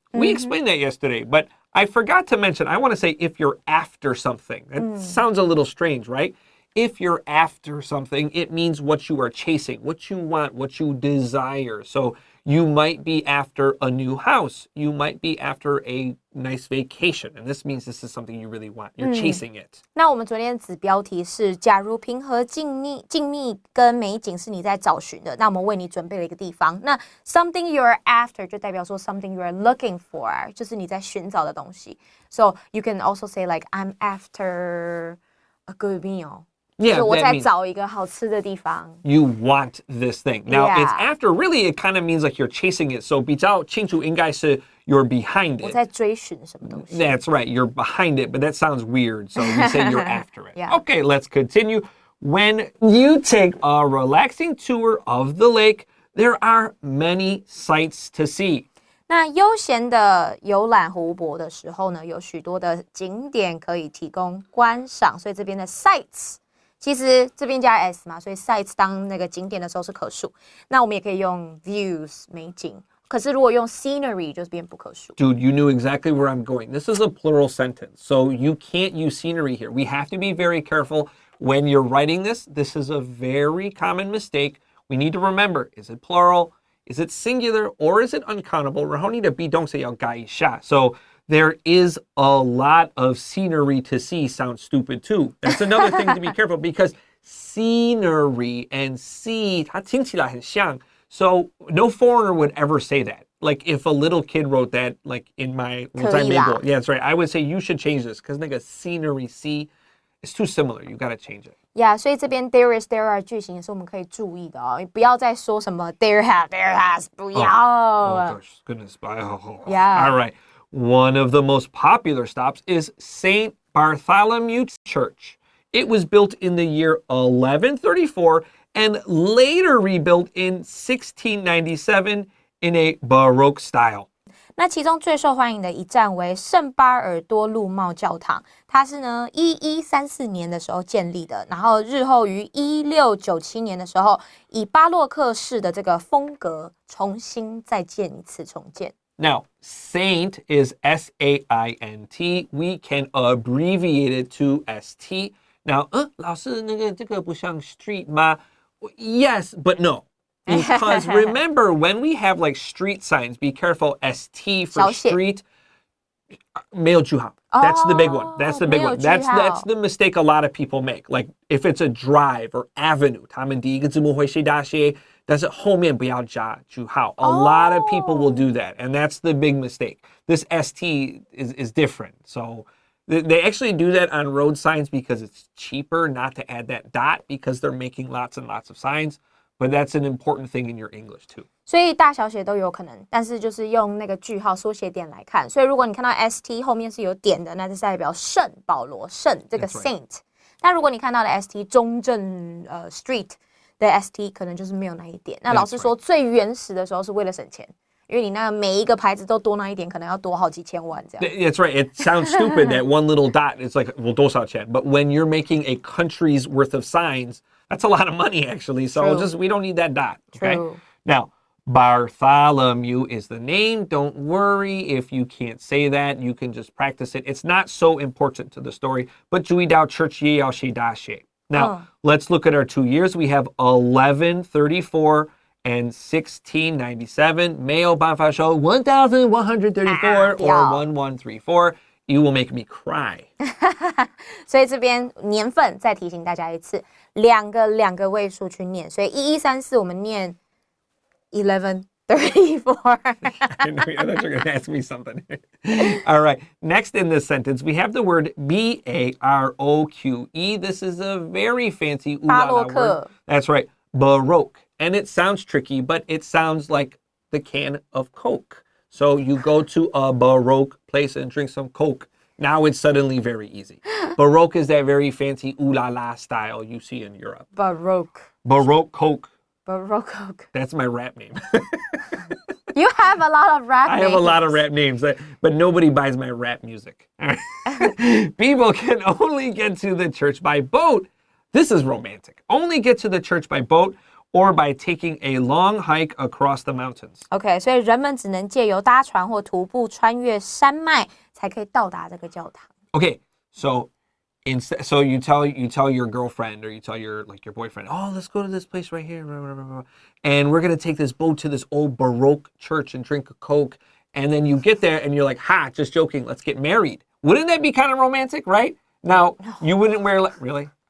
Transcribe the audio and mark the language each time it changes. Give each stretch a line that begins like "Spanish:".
English: We explained that yesterday, but I forgot to mention, I want to say if you're after something. That sounds a little strange, right? If you're after something, it means what you are chasing, what you want, what you desire. So you might be after a new house. You might be after a nice vacation. And this means this is something you really want. You're chasing it.
Chinese: 那我们昨天的子标题是假如平和静谧跟美景是你在找寻的，那我们为你准备了一个地方。那
English: something you're after
Chinese: 就代表说
English: something you're looking for
Chinese: 就是你在寻找的东西。
English: So you can also say like I'm after a good meal. Yeah,
Chinese: 我在找一个好吃的地方。
English: You want this thing. Now, Yeah. it's after, really, it kind of means like you're chasing it. So
Chinese: 比较清楚应该是
English: you're behind it.
Chinese: 我在追寻什么东西。
English: That's right. You're behind it, but that sounds weird. So we say you're after it. Yeah. Okay, let's continue. When you take a relaxing tour of the lake, there are many sights to see.
Chinese: 那悠闲的游览湖泊的时候呢，有许多的景点可以提供观赏，所以这边的 sights 其实这边加 s 嘛，所以 sights 当那个景点的时候是可数。那我们也可以用 views 美景，可是如果用 scenery 就是变不可数。
English: Dude, you knew exactly where I'm going. This is a plural sentence, so you can't use scenery here. We have to be very careful when you're writing this. This is a very common mistake. We need to remember, is it plural? Is it singular or is it uncountable?
Chinese: 然后你的 be 动词要改一下.
English: So there is a lot of scenery to see sounds stupid too. That's another thing to be careful because scenery and see
Chinese: 它听起来很像.
English: So no foreigner would ever say that. Like if a little kid wrote that, like in my, yeah, that's right. I would say you should change this because like a scenery see, it's too similar. You got to change it.
Chinese: Yeah， 所以这边
English: there is there are
Chinese: 句型也是我们可以注意的哦，不要再说什么
English: there has，
Chinese: 不要。
English: Oh gosh, goodness. Yeah. All right. One of the most popular stops is St. Bartholomew Church. It was built in the year 1134 and later rebuilt in 1697 in a Baroque style.
Chinese: 那其中最受欢迎的一站为圣巴尔多禄茂教堂，它是呢1134年的时候建立的，然后日后于1697年的时候，以巴洛克式的这个风格重新再建一次重建。
English: Now, Saint is S-A-I-N-T. We can abbreviate it to S-T.
Chinese: Now, 老师，这个不像 street 吗？
English: Yes, but no. Because remember, when we have like street signs, be careful, ST for street,
Chinese: 没有句号.
English: That's the big one. That's the big one. That's the mistake a lot of people make. Like if it's a drive or avenue,
Chinese: 他们第一个字母会写大写，但是后面不要加句号.
English: A lot of people will do that, and that's the big mistake. This ST is different. So they actually do that on road signs because it's cheaper not to add that dot because they're making lots and lots of signs. But that's an important thing in your English too.
Chinese: 所以大小写都有可能，但是就是用那个句号缩写点来看。所以如果你看到 ST 后面是有点的，那就是代表圣保罗圣这个 Saint。那如果你看到的 ST 中正Street 的 ST 可能就是没有那一点。那老师说最原始的时候是为了省钱。因为你那每一个牌子都多那一点，可能要多好几千万这样。
English: That's right. It sounds stupid that one little dot, it's like, well,
Chinese: 多少钱?
English: But when you're making a country's worth of signs, that's a lot of money actually. So we don't need that dot. Okay. True. Now, Bartholomew is the name. Don't worry if you can't say that. You can just practice it. It's not so important to the story.
Chinese: But 注意到 church 也要写大写.
English: Now, let's look at our 2 years. We have 1134. And 1697,
Chinese: 没有办法说
English: 1134 or 1134. You will make me cry.
Chinese: 所以这边年份再提醒大家一次，两个位数去念。所以1134我们念 1134.
English: I know you're going to ask me something. All right. Next in this sentence, we have the word B-A-R-O-Q-E. This is a very fancy word. That's right. Baroque. And it sounds tricky, but it sounds like the can of Coke. So you go to a Baroque place and drink some Coke. Now it's suddenly very easy. Baroque is that very fancy ooh la la style you see in Europe. Baroque Coke. Baroque Coke. That's my rap name. You have a lot of rap names. I have a lot of rap names, but nobody buys my rap music. People can only get to the church by boat. This is romantic. Only get to the church by boat or by taking a long hike across the mountains.
Chinese: OK, 所以人们只能借由搭船或徒步穿越山脉才可以到达这个教堂。
English: Okay, so you tell your girlfriend or you tell your boyfriend, oh, let's go to this place right here, and we're gonna take this boat to this old Baroque church and drink a Coke, and then you get there and you're like, ha, just joking, let's get married. Wouldn't that be kind of romantic, right? Now, you wouldn't wear really.